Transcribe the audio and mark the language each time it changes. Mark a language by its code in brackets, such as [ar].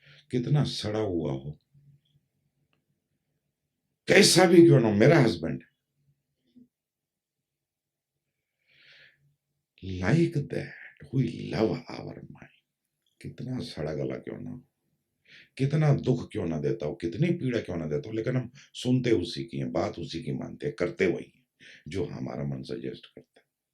[hi] कितना सड़ा हुआ हो, कैसा भी क्यों ना, मेरा husband. [en] Like that, we love our mind. [hi] कितना सड़ा गला क्यों ना हो, कितना दुख क्यों ना देता हो, कितनी पीड़ा क्यों ना देता हो, लेकिन हम सुनते उसी की हैं, बात उसी की मानते हैं, करते वही हैं जो हमारा मन सजेस्ट करता है.